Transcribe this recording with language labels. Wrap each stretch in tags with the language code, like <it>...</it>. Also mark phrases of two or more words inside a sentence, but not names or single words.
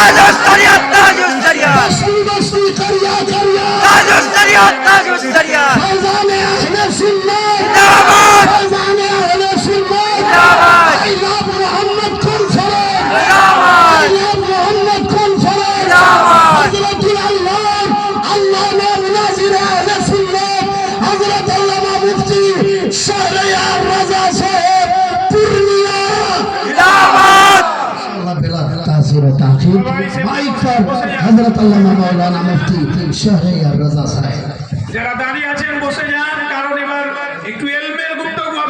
<ur>بستی بستی کریا کریا، فیضان اہل سنت، فیضان اہل سنت، جناب محمد کنفرنس، جناب محمد کنفرنس، حضرت العلام علامہ مناظر اہل سنت حضرت علامہ مفتی شہریار رضا صاحب پورنیہ، اللہ بلا تاثیر و تاخیر مائک پر حضرت علامہ مولانا مفتی شہریار رضا صاحب۔</ur> <bn>যারা দাঁড়িয়ে আছেন বসে যান, কারণ এবার একটু এলমের গুপ্তগু হবে।</bn>